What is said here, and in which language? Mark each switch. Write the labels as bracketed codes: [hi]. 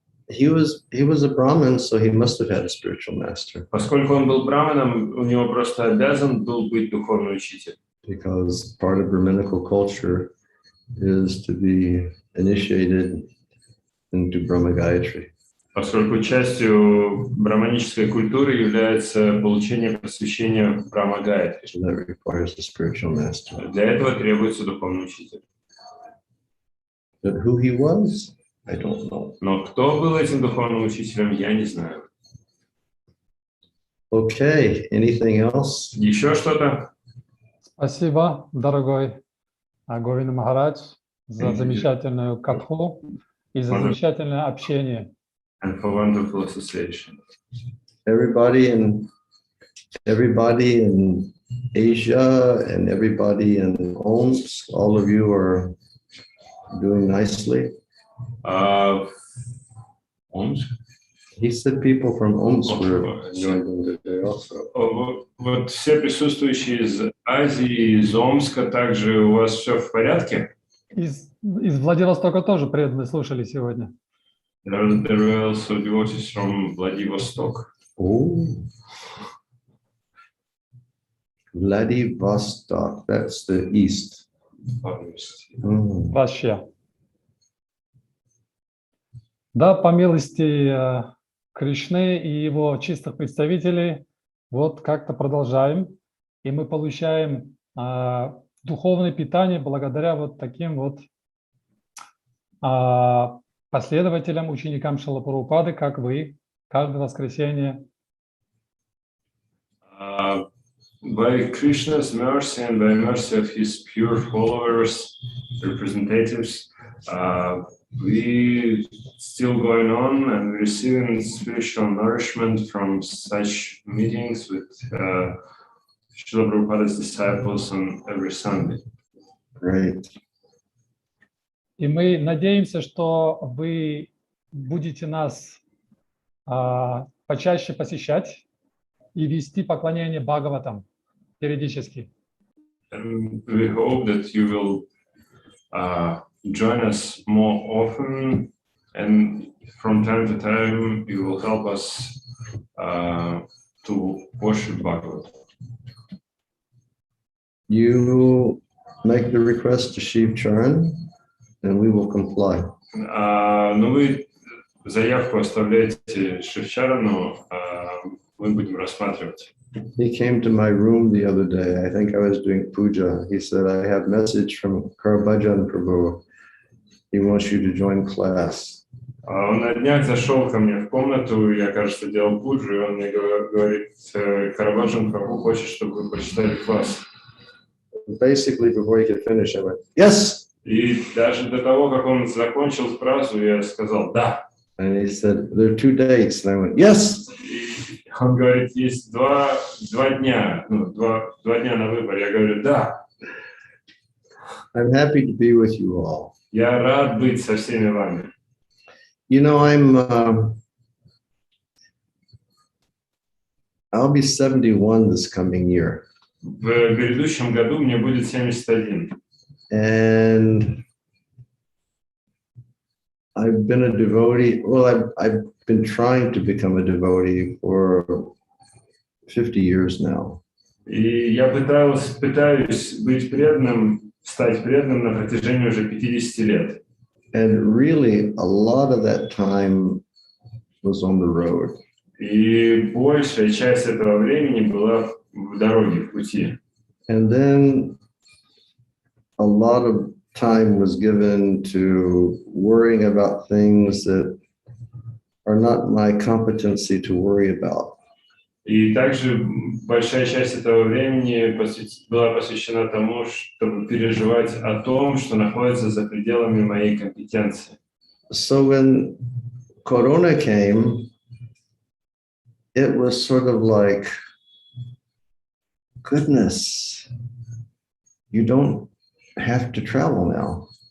[en] He was a Brahmin, so he must have had a spiritual master. [ru] Поскольку он был браманом, у него просто обязан был быть духовный учитель. [en] Because part of Brahminical culture is to be initiated into Brahma Gayatri. [ru] Поскольку частью браманической культуры является получение посвящения в Брахма Гайатри. [en] So that requires a spiritual master. [ru] Для этого требуется духовный учитель. [en] But who he was, I don't know. [ru] Но кто был этим духовным учителем, я не знаю. [en] Okay, anything else? [ru] Еще что-то? Спасибо, дорогой Говинда Махарадж, за замечательную катху и за замечательное общение. [en] And for wonderful association. Everybody in Asia and everybody in Omsk, all of you are doing nicely. Omsk? He said people from Omsk were joining today also. [ru] Вот все присутствующие из Азии, из Омска, также у вас все в порядке? Из Владивостока тоже преданные слушали сегодня. [en] There were also devotees from Vladivostok. Oh, Vladivostok, that's the east. [ru] Вообще. Да, по милости Кришны и его чистых представителей, вот как-то продолжаем, и мы получаем духовное питание благодаря вот таким вот последователям, ученикам Шрилы Прабхупады, как вы, каждое воскресенье. [en] By Krishna's mercy and by mercy of his pure followers, representatives, we still going on and receiving spiritual nourishment from such meetings with Srila Prabhupada's disciples on every Sunday. Right. [ru] И мы надеемся, что вы будете нас почаще посещать и вести поклонение Бхагаватам периодически. [en] And we hope that you will join us more often, and from time to time you will help us to worship Bhagavad. You make the request to Shiv Charan, and we will comply. [ru] Но вы заявку оставляете Шивчарану, мы будем рассматривать. [en] He came to my room the other day. I think I was doing puja. He said, I have a message from Karabhajan Prabhu. He wants you to join class. [ru] Он на днях зашел ко мне в комнату, я, кажется, делал пуджу, и он мне говорит, Карабаджан Прабху хочет, чтобы вы прочитали класс. [en] Basically, before he could finish, I went, yes! [ru] И даже до того, как он закончил фразу, я сказал «да». [en] And he said, there are 2 dates. And I went, yes! [ru] И он говорит, есть два дня, два дня на выбор. Я говорю «да». [en] I'm happy to be with you all. [ru] Я рад быть со всеми вами. [en] You know, I'll be 71 this coming year. [ru] В грядущем году мне будет 71. [en] And I've been a devotee. Well, I've been trying to become a devotee for 50 years now. [ru] И я пытаюсь быть преданным, стать преданным на протяжении уже 50 лет. [en] And really, a lot of that time was on the road. [ru] И большая часть этого времени была в дороге, в пути. [en] And then a lot of time was given to worrying about things that are not my competency to worry about. [ru] И также большая часть этого времени была посвящена тому, чтобы переживать о том, что находится за пределами моей компетенции. [en] So when Corona came, it was sort of like, goodness, you don't have to travel now.